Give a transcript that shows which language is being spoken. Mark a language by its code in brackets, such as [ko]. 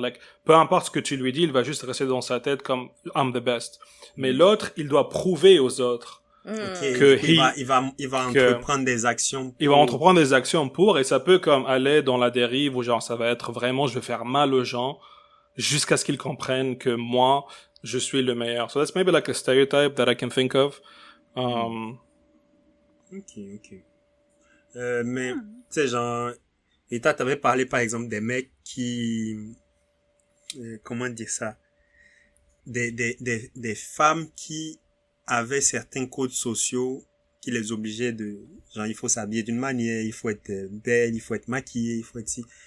[fr] Like, peu importe ce que tu lui dis, il va juste rester dans sa tête comme [en] I'm the best. [fr] Mais l'autre, il doit prouver aux autres Ok, que du coup, il va entreprendre des actions. il va entreprendre des actions pour, et ça peut comme aller dans la dérive où genre ça va être vraiment je vais faire mal aux gens jusqu'à ce qu'ils comprennent que moi je suis le meilleur. [en] So that's maybe like a stereotype that I can think of. [fr] Ok. Mais, tu sais, genre, et toi, t'avais parlé, par exemple, des mecs qui, comment dire ça? Des femmes qui avaient certains codes sociaux qui les obligeaient de, genre, il faut s'habiller d'une manière, il faut être belle, il faut être maquillé, il faut être si.